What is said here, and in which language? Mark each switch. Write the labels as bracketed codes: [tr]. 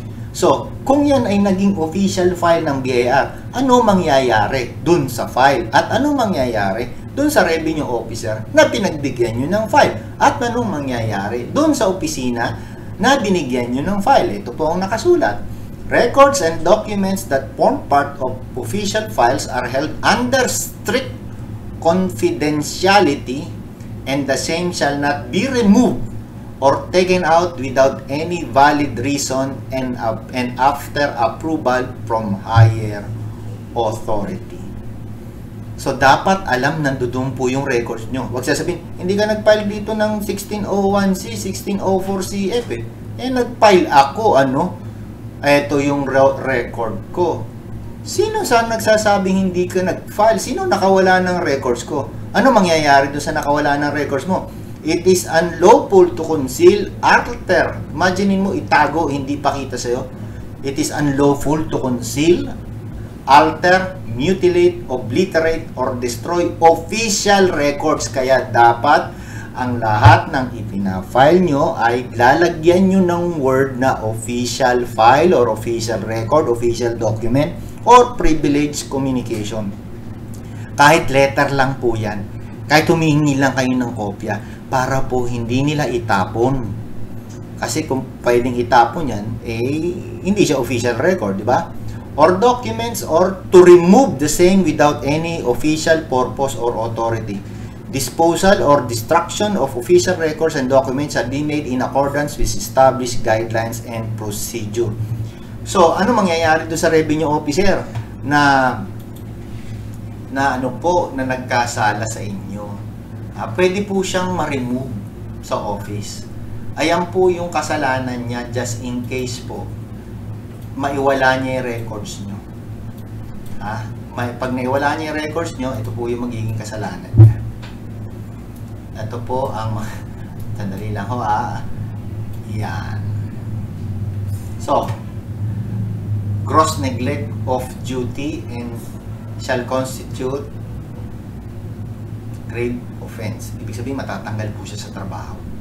[tl] So, kung yan ay naging official file ng BIR, ano mangyayari dun sa file? At ano mangyayari dun sa revenue officer na pinagbigyan nyo ng file? At anong mangyayari dun sa opisina na binigyan nyo ng file? Ito po ang nakasulat. [en] Records and documents that form part of official files are held under strict confidentiality, and the same shall not be removed or taken out without any valid reason and after approval from higher authority. [tl] So, dapat alam nandoon po yung records nyo. Huwag sasabihin, hindi ka nag-file dito ng 1601C, 1604CF nag-file ako, ito yung record ko. Sino sa nagsasabing hindi ka nag-file? Sino nakawala ng records ko? Ano mangyayari doon sa nakawala ng records mo? [en] It is unlawful to conceal, alter. [tl] Imaginein mo, itago, hindi pakita sa'yo. [en] It is unlawful to conceal, alter, mutilate, obliterate, or destroy official records. [tl] Kaya dapat ang lahat ng ipina-file nyo ay lalagyan nyo ng word na [en] official file or official record, official document, or privileged communication. [tl] Kahit letter lang po yan. Kahit humihingi lang kayo ng kopya para po hindi nila itapon. Kasi kung pwedeng itapon yan, hindi siya official record, di ba? [en] Or documents or to remove the same without any official purpose or authority. Disposal or destruction of official records and documents shall be made in accordance with established guidelines and procedure. [tl] So, ano mangyayari doon sa revenue officer na nagkasala sa inyo? Pwede po siyang ma-remove sa office. Ayan po yung kasalanan niya [en] just in case [tl] po maiwala niya yung records nyo. Pag naiwala niya yung records nyo, ito po yung magiging kasalanan niya. Ito po ang sandali lang ho. Yan. [en] So, gross neglect of duty and shall constitute grave offense. [tl] Ibig sabihin, matatanggal po siya sa trabaho.